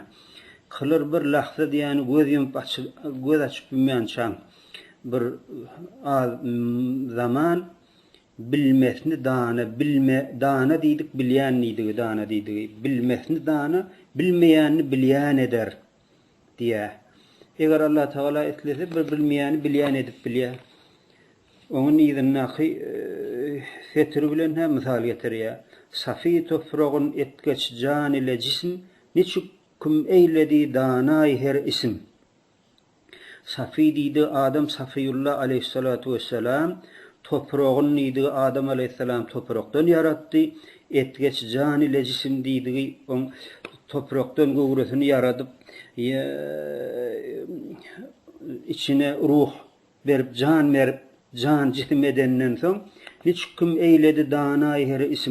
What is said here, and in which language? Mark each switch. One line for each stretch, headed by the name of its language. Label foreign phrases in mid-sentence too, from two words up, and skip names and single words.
Turkmen: Kılır bir lahza diýeni göz açyp bilmeýän bir zaman bilmesni dana, dana diýdik, bilýän diýdik, dana diýdik. Bilmesni dana, bilmeýänni bilýän eder diýär. Eger Allah Taala islese bir bilmeýäni bilýän edip bilýär. Onuň ýerine setiri bilen hem misal getirýär. Safi toprağın etgeç can ile cism niçük küm eyledi danay her isim. Safi diýdi Adam Safiyullah
Arabic: عليه الصلاة والسلام,
Turkmen: toprağın diýdi Adam aleyhissalam toprakdan yaratdy, etgeç can ile cism diýdi on toprakdan gowresini yaradyp içine ruh berip can cism edenden soň niçük küm eyledi danay her isim.